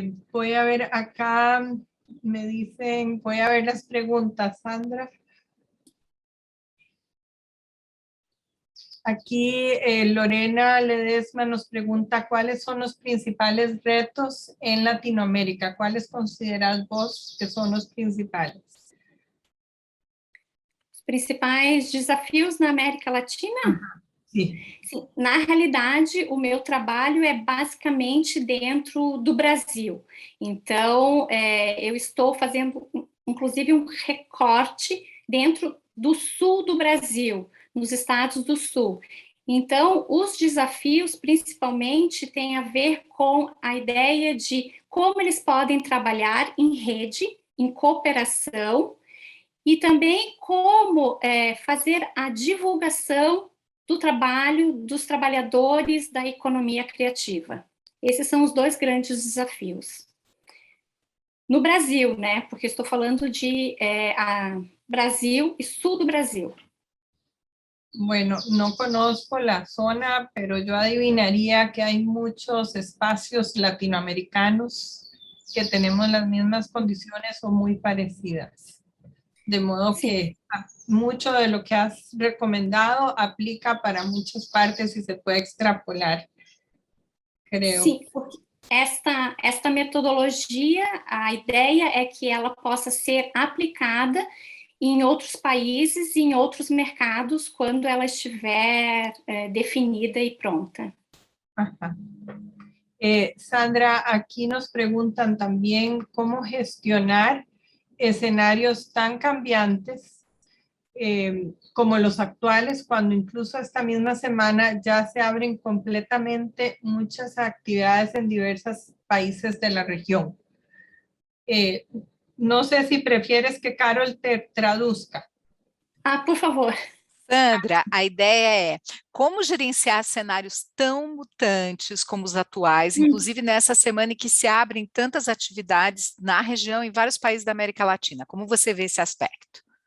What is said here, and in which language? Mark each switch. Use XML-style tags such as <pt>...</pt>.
<es>Voy a ver acá, me dicen, voy a ver las preguntas, Sandra. Aquí Lorena Ledesma nos pregunta cuáles son los principales retos en Latinoamérica. ¿Cuáles consideras vos que son los principales?</es> <pt>Os principais desafios na América Latina?</pt> <es>Sí.</es> <pt>Sim, na realidade, o meu trabalho é basicamente dentro do Brasil. Então, eu estou fazendo, inclusive, um recorte dentro do sul do Brasil, nos estados do sul. Então, os desafios, principalmente, têm a ver com a ideia de como eles podem trabalhar em rede, em cooperação, e também como fazer a divulgação do trabalho dos trabalhadores da economia criativa. Esses são os dois grandes desafios. No Brasil, né? Porque estou falando de Brasil e sul do Brasil.</pt> <es>Bueno, no conozco la zona, pero yo adivinaría que hay muchos espacios latinoamericanos que tenemos las mismas condiciones o muy parecidas. De modo que mucho de lo que has recomendado aplica para muchas partes y se puede extrapolar, creo.</es> <pt>Sim, porque esta metodologia, a ideia é que ela possa ser aplicada em outros países e em outros mercados quando ela estiver definida e pronta.</pt> <es>Ajá. Sandra, aquí nos preguntan también cómo gestionar escenarios tan cambiantes como los actuales, cuando incluso esta misma semana ya se abren completamente muchas actividades en diversos países de la región. No sé si prefieres que Carol te traduzca. Ah, por favor.</es> <pt>Sandra, a ideia é como gerenciar cenários tão mutantes como os atuais, inclusive nessa semana em que se abrem tantas atividades na região, em vários países da América Latina. Como você vê esse aspecto?</pt>